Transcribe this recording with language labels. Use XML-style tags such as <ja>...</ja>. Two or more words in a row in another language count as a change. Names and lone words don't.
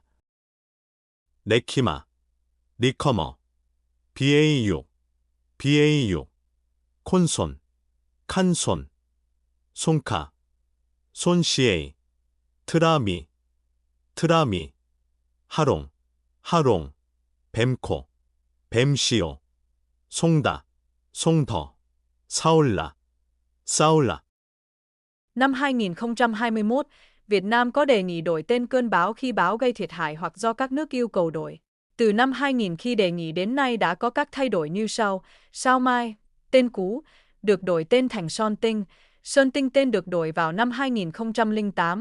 <ko>레키마, 리커머, BAU, 콘손, 칸손, 송카, 손CA, 트라미, 하롱, 뱀코, 뱀시오, 송더, 사올라.</ko> <vi>Năm 2021, Việt Nam có đề nghị đổi tên cơn bão khi bão gây thiệt hại hoặc do các nước yêu cầu đổi. Từ năm 2000 khi đề nghị đến nay đã có các thay đổi như sau. Sao Mai, tên cũ, được đổi tên thành Sơn Tinh tên được đổi vào năm 2008.</vi>